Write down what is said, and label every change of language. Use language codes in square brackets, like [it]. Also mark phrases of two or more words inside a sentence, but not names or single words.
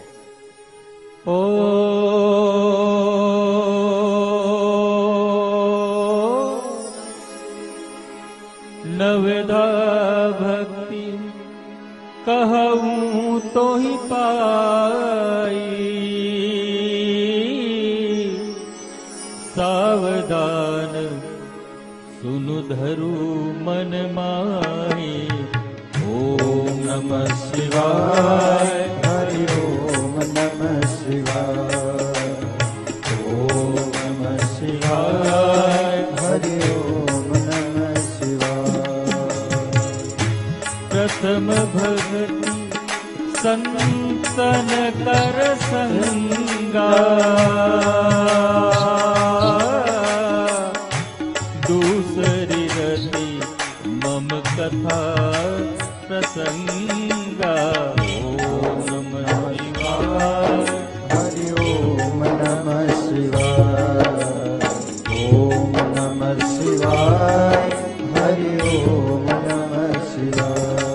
[awa] ओ नवदा भक्ति कहूँ तो ही पाई, सावधान सुनु धरु मन माही। [sa] ओम नमः शिवाय, हरि ओम नमः शिवाय, ओम नमः शिवाय, हरि ओम नमः शिवाय। [awa] प्रथम भक्ति संतन कर संगा, दूसरी रति मम कथा प्रसंगा। [sa] ओम नमः शिवाय, हरि ओम नमः शिवाय, ओम नमः शिवाय, हरि ओम नमः शिवाय।